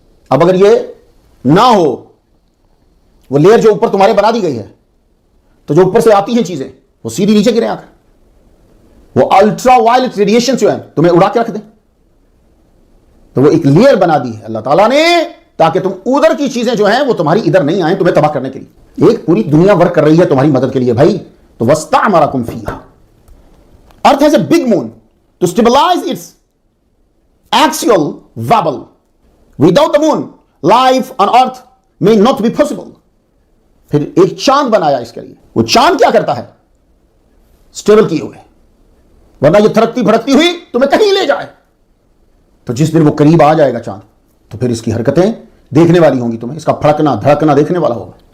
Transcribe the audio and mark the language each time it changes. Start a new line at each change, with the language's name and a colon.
Urdu: اب اگر یہ نہ ہو، وہ لیئر جو اوپر تمہارے بنا دی گئی ہے، تو جو اوپر سے آتی ہیں چیزیں وہ سیدھی نیچے گریں آ کر، وہ الٹرا وائلٹ ریڈیشن جو ہے تمہیں اڑا کے رکھ دیں. تو وہ ایک لیئر بنا دی ہے اللہ تعالیٰ نے تاکہ تم ادھر کی چیزیں جو ہیں وہ تمہاری ادھر نہیں آئیں، تمہیں تباہ کرنے کے لیے. ایک پوری دنیا ورک کر رہی ہے تمہاری مدد کے لیے بھائی.
Arabic: تو وَاسْتَعْمَرَكُمْ فِيهَا.
English: Earth has a big moon to stabilize its axial wobble. Without the moon life on earth may not be possible.
Urdu: پھر ایک چاند بنایا اس کے لیے. وہ چاند کیا کرتا ہے؟ سٹیبل کیے ہوئے, ورنہ یہ تھرکتی بھڑکتی ہوئی تمہیں کہیں لے جائے. تو جس دن وہ قریب آ جائے گا چاند, تو پھر اس کی حرکتیں دیکھنے والی ہوں گی, تمہیں اس کا پھڑکنا دھڑکنا دیکھنے والا ہوگا.